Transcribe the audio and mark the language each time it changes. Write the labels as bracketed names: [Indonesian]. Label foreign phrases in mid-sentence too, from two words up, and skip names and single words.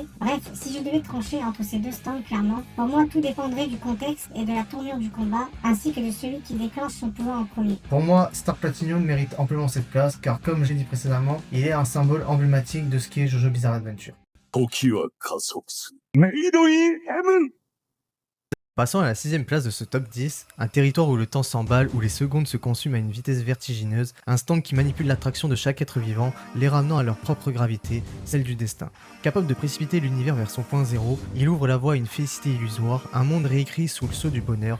[French] Bref, si je devais trancher entre ces deux stands, clairement, pour moi tout dépendrait du contexte et de la tournure du combat, ainsi que de celui qui déclenche son pouvoir en premier. Pour moi, Star Platinum mérite amplement cette place, car comme j'ai dit précédemment, il est un symbole emblématique de ce qu'est JoJo Bizarre Adventure. [Japanese] 時は加速する。メイドインヘブン [French] Passant à la 6ème place de ce top 10, un territoire où le temps s'emballe, où les secondes se consument à une vitesse vertigineuse, un stand qui manipule l'attraction de chaque être vivant, les ramenant à leur propre gravité, celle du destin. Capable de précipiter l'univers vers son point zéro, il ouvre la voie à une félicité illusoire, un monde réécrit sous le sceau du bonheur.